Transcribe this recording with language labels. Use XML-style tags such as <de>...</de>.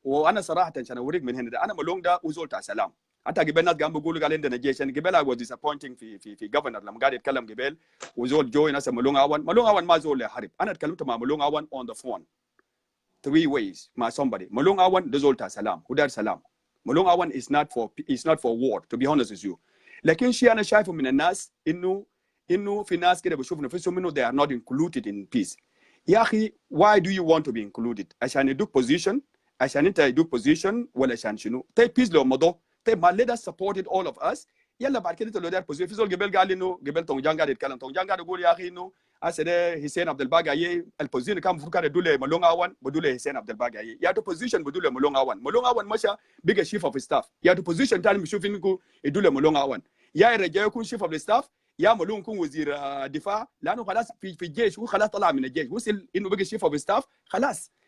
<ar>وانا صراحه عشان اوريك من هنا ده انا ملونج ده وزول تاع سلام. حتى قبل ناس قام بيقولوا قال عندنا جيش. انا قبل</ar> <en>I was disappointing</en> <ar>في governor لما قاعد يتكلم قبل وزول جوي ناس ملونج اون ما زول يحارب. انا اتكلمت مع ملونج اون</ar> <en>on the phone 3 ways</en> <ar>مع</ar> <en>somebody.</en> <ar>ملونج اون ده زول تاع سلام ودار سلام.</ar> <en>ملونج اون is not for war to be honest with you.</en> <ar>لكن شيء انا شايفه من الناس انه في ناس كده بشوف نفسهم انه</ar> <en>they are not included in peace.</en> <ar>يا اخي</ar> <en>why do you want to be included؟</en> <ar>عشان يدوك</ar> <en>position؟</en> <ar>عشان انت يدوك position ولا عشان شنو؟ طيب</ar> <en>peace</en> <ar>لو مضى طيب ما</ar> <en>let us support it all of us</en> <ar>يلا بعد كده انت لو داير بوزيشن في زول قبل قال انه قبل تونجان قاعد يتكلم، تونجان قاعد يقول يا اخي انه اسد حسين عبد الباقي البوزيشن كان المفروض كان يدل ملون اون بدل حسين عبد الباقي يا تو بوزيشن بدل ملون اون مشى بقى شيف اوف ستاف، يا تو بوزيشن ثاني بنشوف انه يدل ملون اون يا يرجع يكون شيف اوف ستاف يا ملون يكون وزير دفاع، لانه خلاص في الجيش هو خلاص طلع من الجيش وصل انه بقى شيف اوف ستاف خلاص.</ar>